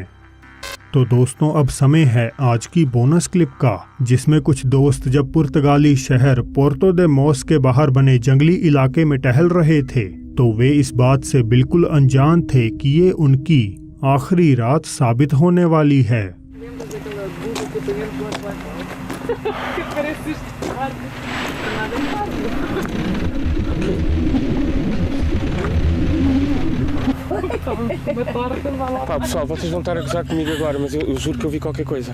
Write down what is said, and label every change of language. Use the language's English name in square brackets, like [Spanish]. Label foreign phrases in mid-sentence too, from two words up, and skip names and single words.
[Hindi] तो दोस्तों, अब समय है आज की बोनस क्लिप का, जिसमें कुछ दोस्त जब पुर्तगाली शहर पोर्तो दे मोस के बाहर बने जंगली इलाके में टहल रहे थे, तो वे इस बात से बिल्कुल अनजान थे कि ये उनकी आखिरी रात साबित होने वाली है। [Portuguese] Pá, pessoal, vocês vão estar a gozar comigo agora, mas eu juro que eu vi qualquer coisa.